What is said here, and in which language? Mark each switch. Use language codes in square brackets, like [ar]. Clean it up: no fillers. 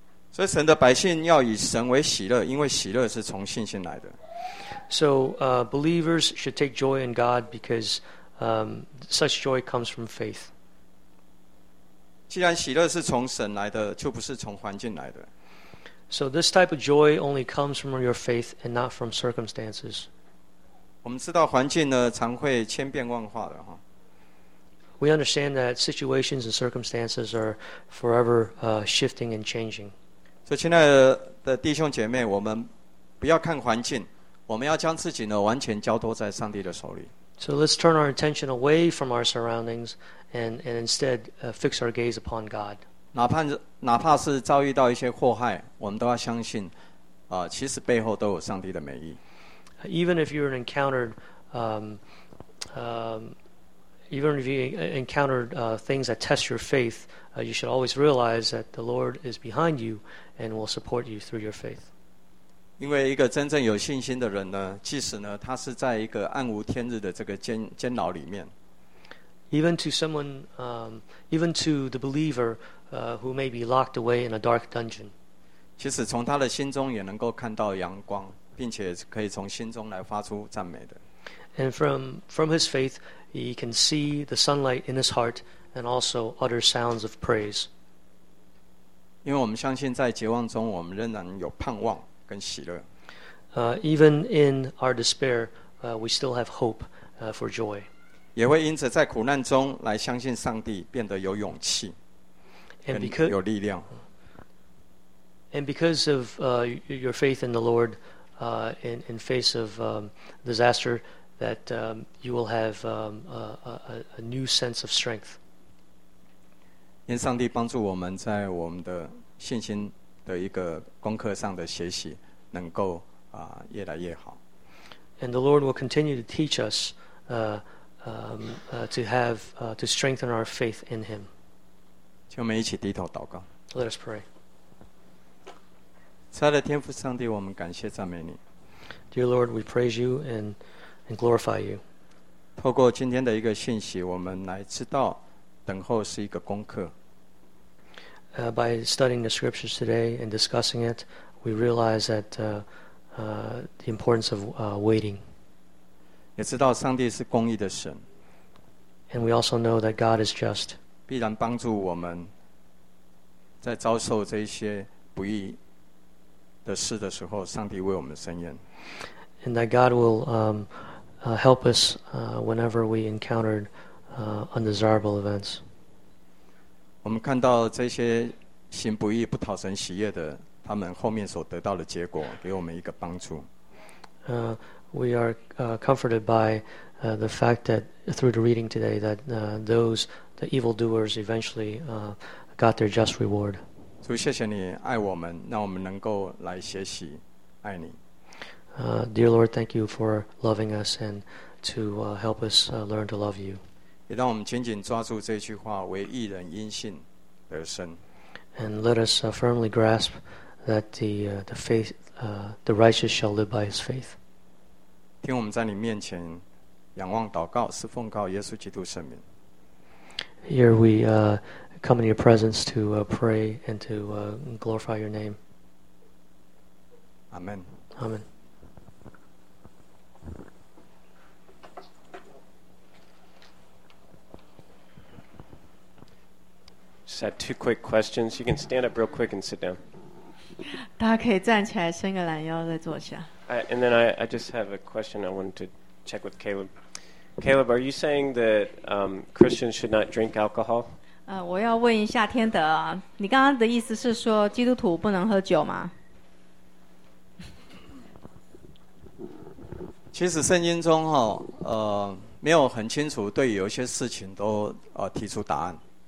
[zh] 所以神的百姓要以神为喜乐，因为喜乐是从信心来的。 [en] So believers should take joy in God because such joy comes from faith. [zh] 既然喜乐是从神来的，就不是从环境来的。 [en] So this type of joy only comes from your faith and not from circumstances. [zh] 我们知道环境呢常会千变万化的哈。 [en] We understand that situations and circumstances are forever shifting and changing. [zh] 所以亲爱的弟兄姐妹，我们不要看环境，我们要将自己呢完全交托在上帝的手里。 [en] So let's turn our attention away from our surroundings and instead fix our gaze upon God. [zh] 哪怕是遭遇到一些祸害，我们都要相信，其实背后都有上帝的美意。 [en] Even if you're encountered, even if you encountered things that test your faith, you should always realize that the Lord is behind you and will support you through your faith. [zh] 因为一个真正有信心的人呢，即使呢他是在一个暗无天日的这个监牢里面。 [en] Even to someone, even to the believer, who may be locked away in a dark dungeon. [zh] 其实从他的心中也能够看到阳光。并且可以从心中来发出赞美的。 [en] And from his faith, he can see the sunlight in his heart and also utter sounds of praise. [zh] 因为我们相信在绝望中我们仍然有盼望跟喜乐。 [en] Even in our despair, we still have hope for joy. [zh] 也会因此在苦难中来相信上帝变得有勇气跟有力量。 [en] And because of your faith in the Lord,in face of disaster that you will have a new sense of strength. [zh] 愿上帝帮助我们在我们的信心的一个功课上的学习能够越来越好。 [en] And the Lord will continue to teach us to strengthen our faith in Him. [zh] 请我们一起低头祷告。 [en] Let us pray. [zh] 亲爱的天父上帝，我们感谢赞美你。 [en] Dear Lord, we praise you and glorify you. [zh] 透过今天的一个信息，我们来知道等候是一个功课。 [en] By studying the scriptures today and discussing it, we realize that the importance of waiting. [zh] 也知道上帝是公义的神。 [en] And we also know that God is just. [zh] 必然帮助我们在遭受这些不义的事的时候，上帝为我们伸冤。 [en] And that God will help us whenever we encountered undesirable events. [zh] 我们看到这些行不义、不讨神喜悦的，他们后面所得到的结果，给我们一个帮助。 [en] We are comforted by the fact that through the reading today that those the evildoers eventually got their just reward. [zh] 主，谢谢你爱我们，让我们能够来学习爱你。 [en] Dear Lord, thank you for loving us and to help us learn to love you. [zh] 也让我们紧紧抓住这句话，为义人因信得生。 [en] And let us firmly grasp that the faith, the righteous shall live by his faith. [zh] 听我们在你面前仰望祷告，是奉靠耶稣基督圣名。 [en] Here we come in your presence to pray and to glorify your name. Amen. Amen. Just had two quick questions. You can stand up real quick and sit down. [zh] 大家可以站起来伸个懒腰再坐下。 [en] And then I just have a question I wanted to check with Caleb. Caleb, are you saying that Christians should not drink alcohol? [zh] 我要问一下天德，你刚刚的意思是说基督徒不能喝酒吗？其实圣经中没有很清楚对有些事情都提出答案。